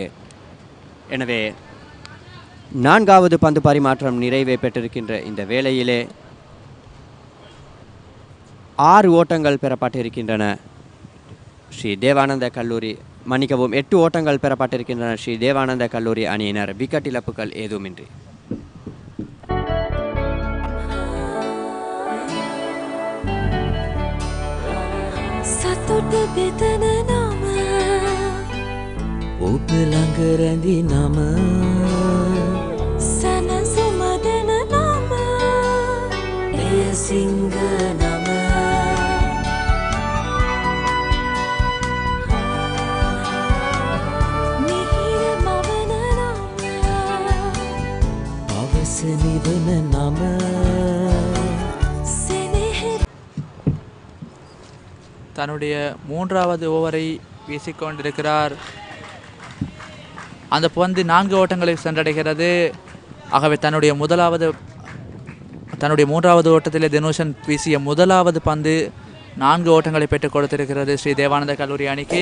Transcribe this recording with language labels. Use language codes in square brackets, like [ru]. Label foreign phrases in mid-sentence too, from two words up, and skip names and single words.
[ta] எனவே 4வது பந்து பரிமாற்றம் நிறைவே பெற்றிருக்கின்ற இந்த வேளையிலே 6 ஓட்டங்கள் பெறப்பட்டிருக்கின்றன ஸ்ரீ தேவானந்த கல்லூரி 8 ஓட்டங்கள் பெறப்பட்டிருக்கின்றன ஸ்ரீ தேவானந்த கல்லூரி அணியினர் விக்கெட் இழப்புகள் ஏதுமின்றி. [si] සතුට බෙදන නම ඔබ ළඟ රැඳි නම සැනසුම දෙන නම එය සිංහ නම මිහිර මවන නම පවස නිවන නම [ta] தன்னுடைய 3வது ஓவரை வீசிக்கொண்டிருக்கிறார். அந்த பந்து 4 ஓட்டங்களை சென்றடைகிறது. ஆகவே தன்னுடைய 3வது ஓட்டத்திலே தினோஷன் வீசிய 1வது பந்து 4 ஓட்டங்களை பெற்றுக் கொடுத்திருக்கிறது ஸ்ரீ தேவானந்த கல்லூரி அணிக்கு.